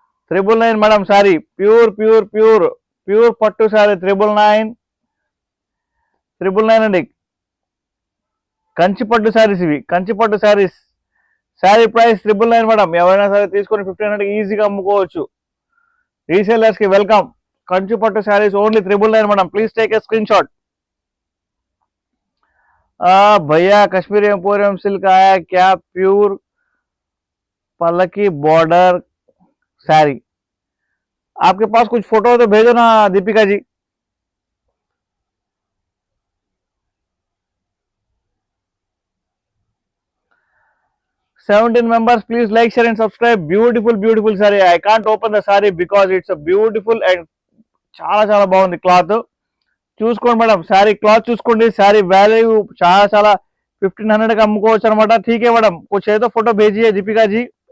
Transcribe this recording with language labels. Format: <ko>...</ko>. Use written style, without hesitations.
<te>999 madam sari, pure pure pure pure పట్టు శారీ 999 అండి. కంచి పట్టు శారీస్ ఇవి, కంచి పట్టు శారీస్. Sari price 999 madam. ఎవరైనా సరే తీసుకొని 1500 ఈజీగా అమ్ముకోవచ్చు.</te> <hi>రీసేలర్స్ की welcome. Kanchi pattu saris only 999 madam,</hi> <en>Please take a screenshot.</en> <hi>भैया कश्मीरी एम्पोरियम सिल्क आया क्या, प्यूर पलकी बॉर्डर साड़ी. आपके पास कुछ फोटो तो भेजो ना Deepika ji.</hi> <en>Seventeen members, please like, share and subscribe. Beautiful beautiful saree. I can't open the saree because it's a beautiful and</en> <te>చాలా చాలా బాగుంది క్లాత్. చూసుకోండి మేడం, శారీ క్లాత్ చూసుకోండి. శారీ వాల్యూ చాలా చాలా 1500 అమ్ముకోవచ్చు అనమాట.</te> <hi>ఠీకే మేడం, कुछ है तो फोटो भेजिए दीपिका जी.</hi>